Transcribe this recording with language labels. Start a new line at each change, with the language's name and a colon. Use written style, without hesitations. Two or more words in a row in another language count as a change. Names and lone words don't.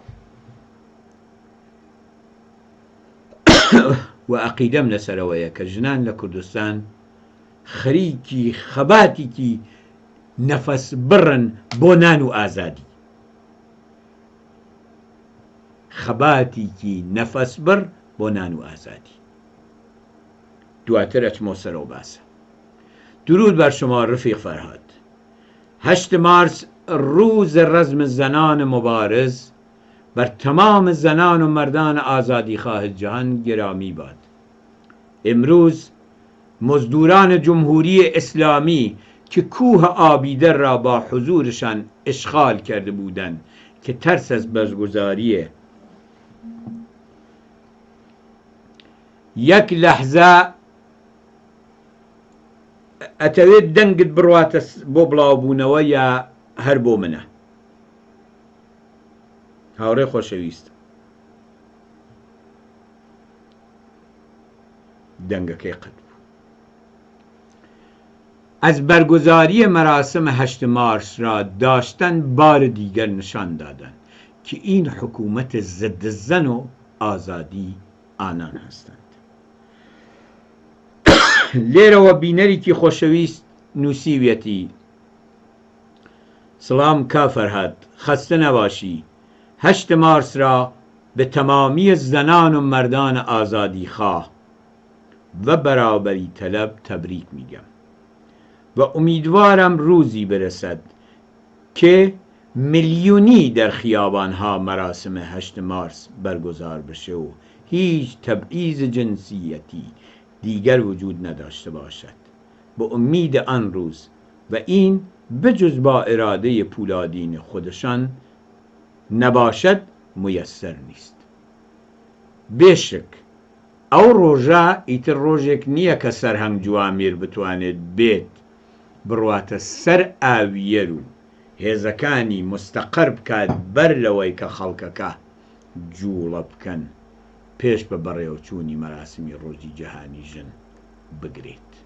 Central Kurdish: و عەقیدەم لەسەرەوەیە کە ژنان لە کوردستان خەریکی خەباتێکی نەفەس بڕن بۆ نان و ئازادی، خەباتێکی نەفەس بڕ بۆ نان و ئازادی. دواتر ئەچمەوە سەرەوە باسە.
Persian: درود بر شما رفیق فرهاد. 8 مارس روز رزم زنان مبارز بر تمام زنان و مردان آزادی خواه جهان گرامی باد. امروز مزدوران جمهوری اسلامی که کوه آبیدر را با حضورشان اشغال کرده بودند که ترس از برگزاری
Central Kurdish: یەک لەحزە ئەتەوێت دەنگت بڕواتە بۆ بڵاوبوونەوە یا هەر بۆ منە هاوڕێ خۆشەویست دەنگەکەی قەت بوو
Persian: ئەس بەرگوزاریە مەراسمە 8 مارس را داشتن بار دیگر نشان دادن که این حکومت ضد زن و آزادی آنان هستند
Central Kurdish: لێرەوە بینەرێکی خۆشەویست نووسیوێتی
Persian: سلام کافەرهاد خسته نباشی 8 مارس را به تمامی زنان و مردان آزادی خواه و برابری طلب تبریک میگم و امیدوارم روزی برسد که میلیونی در خیابانها مراسم 8 مارس برگزار بشه و هیچ تبعیض جنسیتی دیگر وجود نداشته باشد به امید آن روز و این بجز با اراده پولادین خودشان نباشد میسر نیست
Central Kurdish: بێشک ئەو ڕۆژە ئیتر ڕۆژێک نییە کە سەرهەنگ جوامێر بتوانێت بێت بڕواتە سەر ئاویەر و هێزەکانی مستەقەر بکات بەر لەوەی کە خەڵکەکە جوڵە بکەن پێش بە بەڕێوەچوونی مەراسمی ڕۆژی جەهانی ژن بگرێت